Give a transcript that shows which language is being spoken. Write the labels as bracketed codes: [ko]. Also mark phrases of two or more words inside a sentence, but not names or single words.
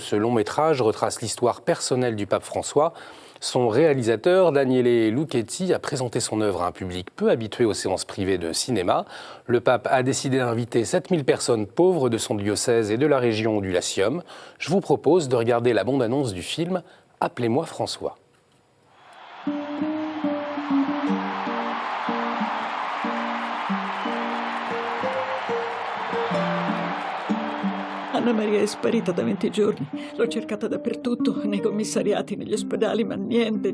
[fr] Ce long métrage retrace l'histoire personnelle du pape François. Son réalisateur, Daniele Lucchetti, a présenté son œuvre à un public peu habitué aux séances privées de cinéma. Le pape a décidé d'inviter 7000 personnes pauvres de son diocèse et de la région du Latium. Je vous propose de regarder la bande-annonce du film « Appelez-moi François ». [it] Anna Maria è sparita da 20 giorni. L'ho cercata dappertutto, nei commissariati, negli ospedali, ma niente.